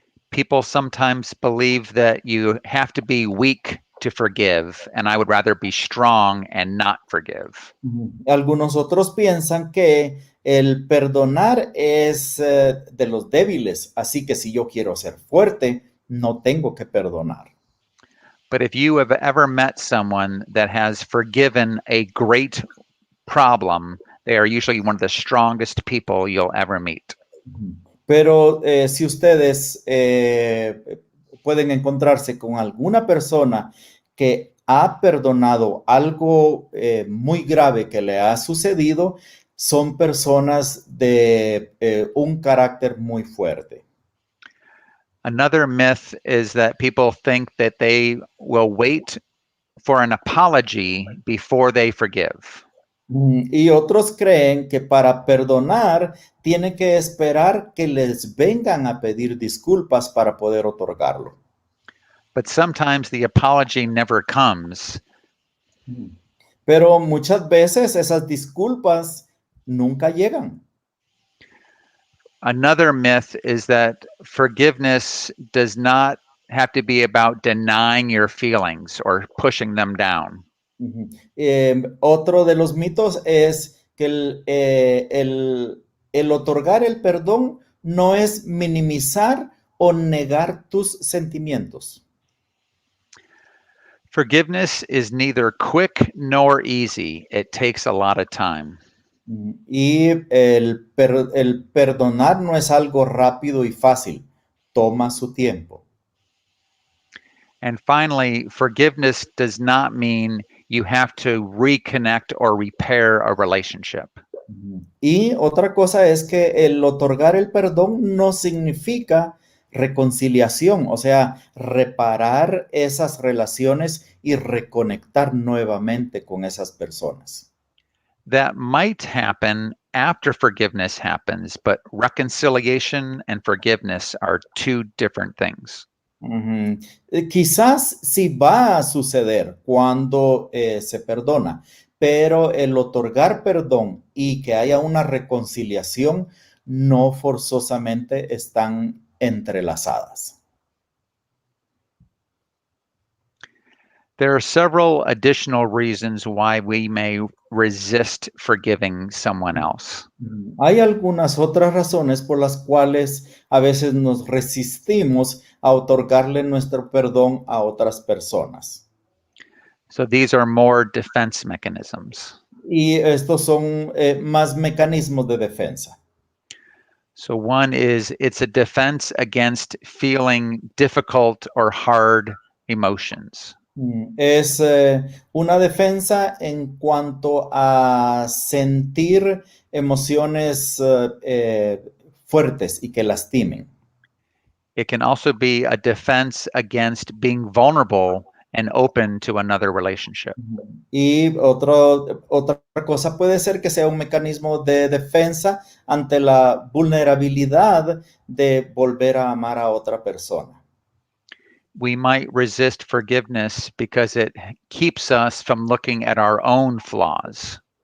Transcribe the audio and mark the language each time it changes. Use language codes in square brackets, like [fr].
[en] People sometimes believe that you have to be weak to forgive, and I would rather be strong and not forgive. [es] Algunos otros piensan que el perdonar es de los débiles, así que si yo quiero ser fuerte, no tengo que perdonar. [en] But if you have ever met someone that has forgiven a great problem, they are usually one of the strongest people you'll ever meet. [es] Pero si ustedes pueden encontrarse con alguna persona que ha perdonado algo muy grave que le ha sucedido, son personas de un carácter muy fuerte. [en] Another myth is that people think that they will wait for an apology before they forgive. [es] Y otros creen que para perdonar tiene que esperar que les vengan a pedir disculpas para poder otorgarlo. [en] But sometimes the apology never comes. [es] Pero muchas veces esas disculpas nunca llegan. [en] Another myth is that forgiveness does not have to be about denying your feelings or pushing them down. [es] Otro de los mitos es que el otorgar el perdón no es minimizar o negar tus sentimientos. [en] Forgiveness is neither quick nor easy. It takes a lot of time. [es] Y el perdonar no es algo rápido y fácil, toma su tiempo. [en] And finally, forgiveness does not mean you have to reconnect or repair a relationship. [es] Y otra cosa es que el otorgar el perdón no significa reconciliación, o sea, reparar esas relaciones y reconectar nuevamente con esas personas. [en] That might happen after forgiveness happens, but reconciliation and forgiveness are two different things. [es] Quizás sí va a suceder cuando se perdona, pero el otorgar perdón y que haya una reconciliación no forzosamente están entrelazadas. [en] There are several additional reasons why we may resist forgiving someone else. [es] Hay algunas otras razones por las cuales a veces nos resistimos a otorgarle nuestro perdón a otras personas. [en] So these are more defense mechanisms. [es] Y estos son más mecanismos de defensa. [en] So one is it's a defense against feeling difficult or hard emotions. [es] Es una defensa en cuanto a sentir emociones fuertes y que lastimen. [en] It can also be a defense against being vulnerable and open to another relationship. [es] Y otra cosa puede ser que sea un mecanismo de defensa ante la vulnerabilidad de volver a amar a otra persona. [en] We might resist forgiveness because it keeps us from looking at our own flaws.